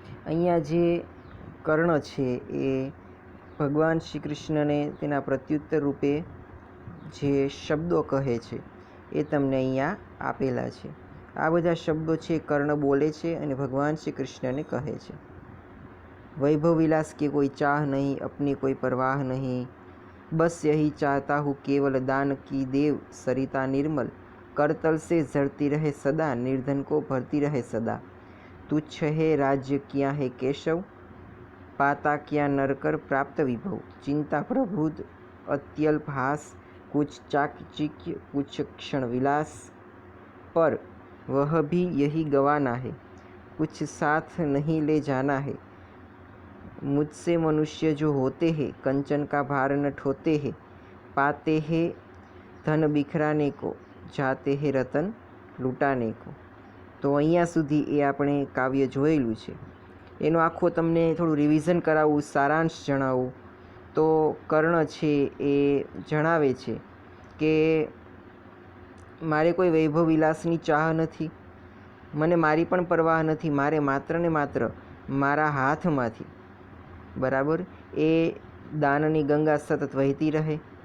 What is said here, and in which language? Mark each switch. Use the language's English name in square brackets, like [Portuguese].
[Gujarati] અહીંયા જે કર્ણ છે એ ભગવાન શ્રી કૃષ્ણને તેના પ્રત્યુત્તર રૂપે જે શબ્દો કહે છે એ તમને અહીંયા આપેલા છે. આ બધા શબ્દો છે કર્ણ બોલે છે અને ભગવાન શ્રી કૃષ્ણને કહે છે. [Hindi] वैभव विलास की कोई चाह नहीं, अपनी कोई परवाह नहीं, बस यही चाहता हूँ केवल दान की देव सरिता निर्मल, करतल से झरती रहे सदा, निर्धन को भरती रहे सदा. तुच्छ है राज्य किया है केशव, पाता किया नरकर प्राप्त विभव, चिंता प्रभुद अत्यल्प हास, कुछ चाकचिक्य कुछ क्षण विलास, पर वह भी यही गवाना है, कुछ साथ नहीं ले जाना है. मुझसे मनुष्य जो होते हैं कंचन का भार न ठोते हैं, पाते हैं धन बिखराने को, जाते हैं रतन लूटाने को. [Gujarati] તો અહીંયા સુધી એ આપણે કાવ્ય જોયેલું છે. એનો આખો તમને થોડું રિવિઝન કરાવવું, સારાંશ જણાવું તો કર્ણ છે એ જણાવે છે કે મારે કોઈ વૈભવ વિલાસની ચાહ નથી, મને મારી પણ પરવાહ નથી, મારે માત્ર ને માત્ર મારા હાથમાંથી બરાબર એ દાનની ગંગા સતત વહેતી રહે,